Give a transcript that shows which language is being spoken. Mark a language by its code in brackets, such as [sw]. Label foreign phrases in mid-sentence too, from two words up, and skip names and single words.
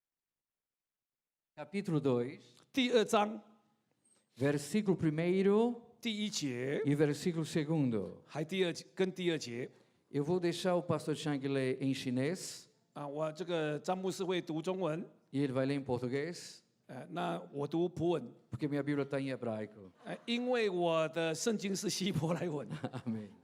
[pt] capítulo 2, [zh] 第2章 [pt] versículo 1 [zh] 第一节， [pt] e versículo 2. [zh] 还第二跟第二节 [pt] Eu vou deixar o pastor Chang ler em chinês [zh] 啊，我这个张牧师会读中文， [pt] e ele vai ler em português, [zh] 那我读普文， [pt] porque minha Bíblia está em hebraico. [zh] 因为我的圣经是希伯来文。 [pt] Amém.